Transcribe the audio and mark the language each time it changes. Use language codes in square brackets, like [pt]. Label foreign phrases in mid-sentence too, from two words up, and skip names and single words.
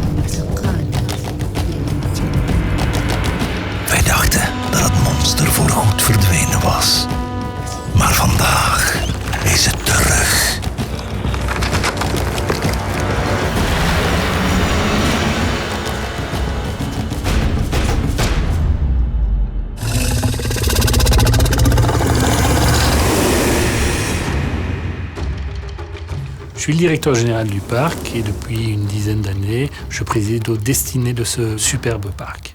[nl] Wij dachten dat het monster voorgoed verdwenen was. Maar vandaag is het terug. [fr] Je suis le directeur général du parc et depuis une dizaine d'années, je préside aux destinées de ce superbe parc.